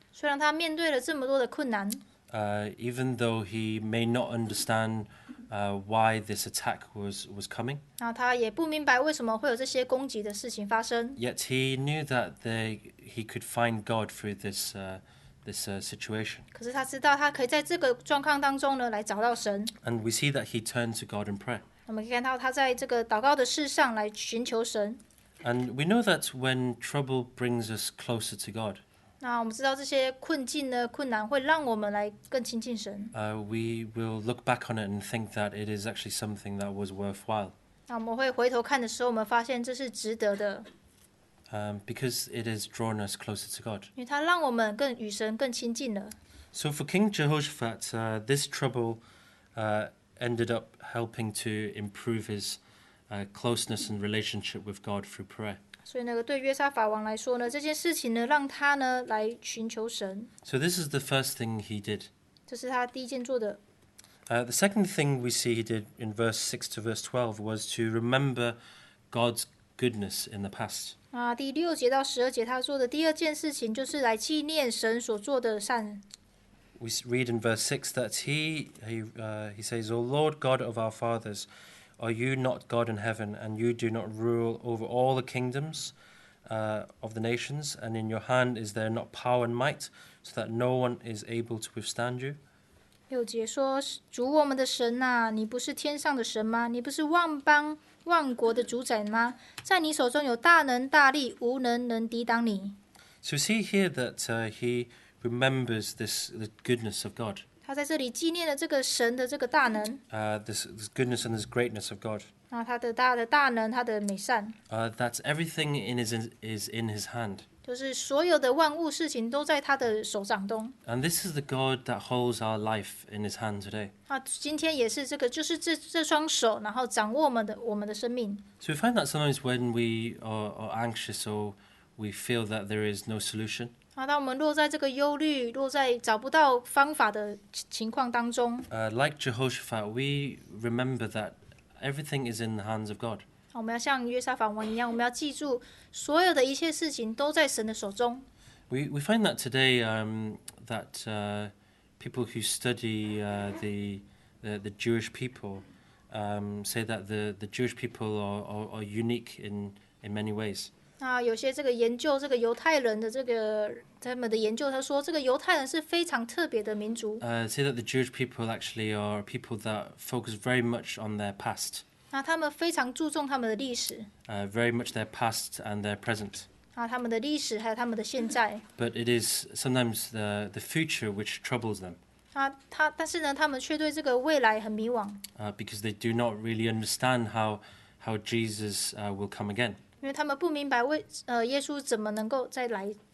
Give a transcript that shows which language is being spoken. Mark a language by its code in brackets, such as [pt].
[zh] 虽然他面对了这么多的困难， [en] even though he may not understand why this attack was coming. [zh] 然后他也不明白为什么会有这些攻击的事情发生。 [en] Yet he knew that he could find God through this situation. [zh] 可是他知道他可以在这个状况当中呢来找到神。 [en] And we see that he turned to God in prayer. [zh] 我们可以看到他在这个祷告的事上来寻求神。 [en] And we know that when trouble brings us closer to God, [zh] 那我们知道这些困境呢、困难会让我们来更亲近神。 [en] we will look back on it and think that it is actually something that was worthwhile. [zh] 那我们会回头看的时候，我们发现这是值得的， [en] Because it has drawn us closer to God. [zh] 因为它让我们更与神更亲近了。 [en] So for King Jehoshaphat, this trouble ended up helping to improve his closeness and relationship with God through prayer. [zh] 所以那个对约沙法王来说呢，这件事情呢，让他呢来寻求神， [en] So this is the first thing he did. [zh] 这是他第一件做的。 [en] The second thing we see he did in verse 6 to verse 12 was to remember God's goodness in the past. [zh] 啊，第6节到12节，他做的第二件事情就是来纪念神所做的善。 [en] We read in verse 6 that he says, O Lord God of our fathers, are you not God in heaven, and you do not rule over all the kingdoms of the nations, and in your hand is there not power and might, so that no one is able to withstand you? [zh] 6节说：“主我们的神呐、你不是天上的神吗？你不是万邦万国的主宰吗？在你手中有大能大力，无人能抵挡你。” [en] So we see here that he remembers the goodness of God, [zh] 他在这里纪念了这个神的这个大能， [en] this goodness and this greatness of God. [zh] 啊，他的大能，他的美善， [en] That everything is in his hand. [zh] 就是所有的万物事情都在他的手掌中。 [en] And this is the God that holds our life in his hand today. [zh] 啊，今天也是这个，就是这双手，然后掌握我们的生命。 [en] So we find that sometimes when we are anxious or we feel that there is no solution, [zh] 啊，当我们落在这个忧虑、落在找不到方法的情况当中， [en] like Jehoshaphat, we remember that everything is in the hands of God. [zh] 我们要像约沙法王一样，我们要记住所有的一切事情都在神的手中。 [en] We find that today that people who study the Jewish people say that the Jewish people are unique in many ways. [zh] 那有些这个研究这个犹太人的这个他们的研究，他说这个犹太人是非常特别的民族。 [en] Say that the Jewish people actually are people that focus very much on their past, [zh] 那他们非常注重他们的历史， [en] very much their past and their present. [zh] 啊，他们的历史还有他们的现在。 [en] But it is sometimes the future which troubles them [zh] 但是呢，他们却对这个未来很迷惘， [en] because they do not really understand how Jesus will come again. [zh] 因为他们不明白耶稣怎么能够再来。